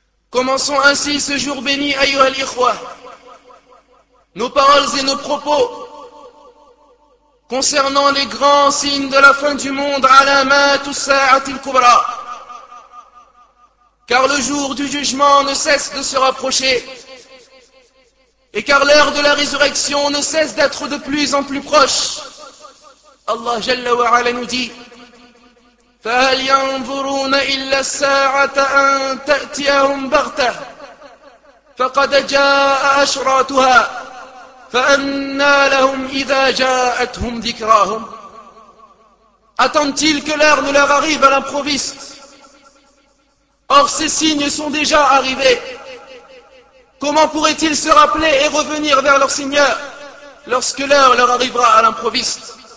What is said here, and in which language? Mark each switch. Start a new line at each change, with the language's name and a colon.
French: Commençons ainsi ce jour béni,
Arabic: ayyuha l'ikhwa,
French: nos paroles et nos propos concernant les grands signes de la fin du monde,
Arabic: alamat ou sa'at al-kubra.
French: Car le jour du jugement ne cesse de se rapprocher, et car l'heure de la résurrection ne cesse d'être de plus en plus proche. Allah Jalla wa Ala nous dit,
Arabic: فَهَلْ يَنْظُرُونَ إِلَّا السَّاعَةَ أَنْ تَأْتِيَهُمْ بَغْتَةً فَقَدْ جَاءَ أَشْرَاطُهَا فَأَنَّى لَهُمْ إِذَا جَاءَتْهُمْ ذِكْرَاهُمْ.
French: Attendent-ils que l'heure ne leur arrive à l'improviste? Or ces signes sont déjà arrivés. Comment pourraient-ils se rappeler et revenir vers leur Seigneur lorsque l'heure leur arrivera à l'improviste?